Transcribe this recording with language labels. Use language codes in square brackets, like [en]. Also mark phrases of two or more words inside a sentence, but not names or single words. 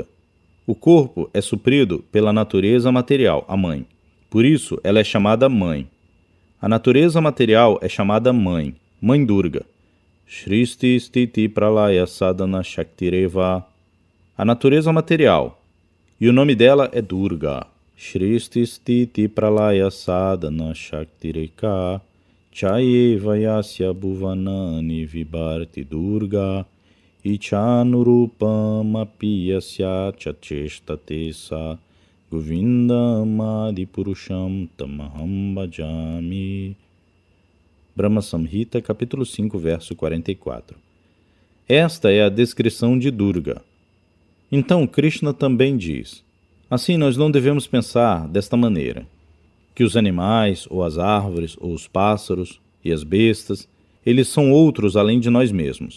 [pt] O corpo é suprido pela natureza material, a mãe. Por isso, ela é chamada mãe. A natureza material é chamada mãe, Mãe Durga. [sa] Shristi Stiti Pralaya Sadhana Shaktireva. [pt] A natureza material. E o nome dela é Durga. [sa] Shristi Stiti Pralaya Sadhana Shaktireka. Chayeva Yasya Bhuvanani Vibharti Durga. Ichanurupam apiyasya chacheshtate sa Govindam Adipurusham Tamaham Bhajami. [pt] Brahma Samhita, capítulo 5, verso 44. Esta é a descrição de Durga. Então Krishna também diz: assim nós não devemos pensar desta maneira, que os animais, ou as árvores, ou os pássaros, e as bestas, eles são outros além de nós mesmos.